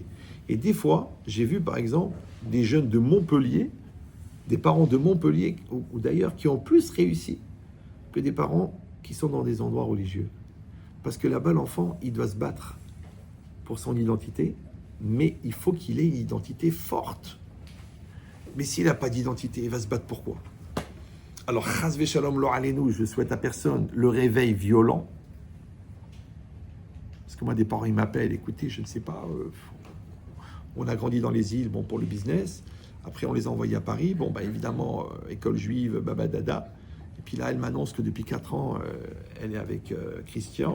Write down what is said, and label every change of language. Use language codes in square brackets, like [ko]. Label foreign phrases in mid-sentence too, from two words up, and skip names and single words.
[fr] Et des fois, j'ai vu par exemple des jeunes de Montpellier, des parents de Montpellier, ou d'ailleurs qui ont plus réussi que des parents qui sont dans des endroits religieux. Parce que là-bas, l'enfant, il doit se battre pour son identité, mais il faut qu'il ait une identité forte. Mais s'il n'a pas d'identité, il va se battre pourquoi? Alors, [he] חס ושלום לא עלינו, [fr] je souhaite à personne le réveil violent. Parce que moi, des parents, ils m'appellent, écoutez, je ne sais pas, on a grandi dans les îles, bon, pour le business. Après, on les a envoyés à Paris. Bon, bah, évidemment, école juive, baba dada. Et puis là, elle m'annonce que depuis 4 ans, elle est avec Christian.